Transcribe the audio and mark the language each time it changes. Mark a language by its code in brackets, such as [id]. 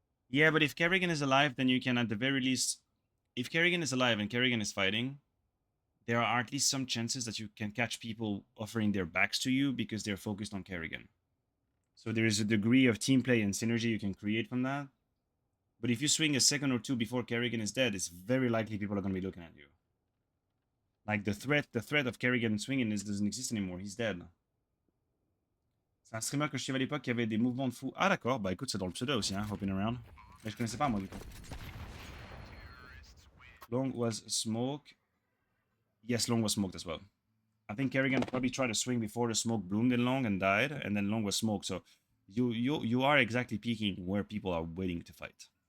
[en] Yeah, but if Kerrigan is alive, then you can at the very least, if Kerrigan is alive and Kerrigan is fighting, there are at least some chances that you can catch people offering their backs to you because they're focused on Kerrigan. So there is a degree of team play and synergy you can create from that. But if you swing a second or two before Kerrigan is dead, it's very likely people are going to be looking at you. Like the threat of Kerrigan swinging doesn't exist anymore. He's dead. [fr] C'est un streamer que je suivais à l'époque qui avait des mouvements de fou. Ah d'accord, bah écoute, c'est dans le pseudo aussi, hein, Hopping Around. Mais je connaissais pas moi du coup. [en] Long was smoke. Yes, Long was smoked as well. I think Kerrigan probably tried to swing before the smoke bloomed in Long and died, and then Long was smoked. So you are exactly peaking where people are waiting to fight.